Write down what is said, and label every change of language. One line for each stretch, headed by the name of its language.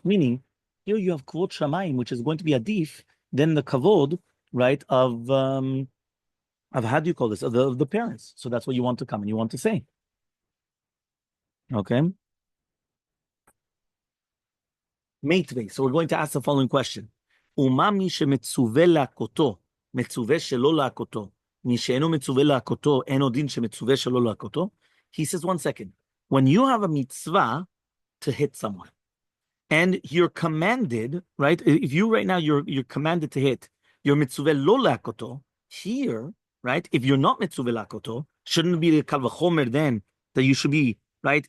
English: Meaning, here you have kvod shamayim, which is going to be adif, then the kavod, right, of how do you call this? Of the parents. So that's what you want to come and you want to say. Okay. Meitvei. So we're going to ask the following question.
Hebrew: ומה מי שמצווה להכותו, מצווה שלא להכותו, מי שאינו מצווה להכותו, אינו דין שמצווה שלא להכותו?
English: He says, one second. When you have a mitzvah to hit someone, and you're commanded, right? If you right now, you're commanded to hit, you're
Hebrew: mitzvah lo להכותו,
English: here, right? If you're not
Hebrew: mitzvah להכותו,
English: shouldn't it be the kal vachomer then that you should be, right?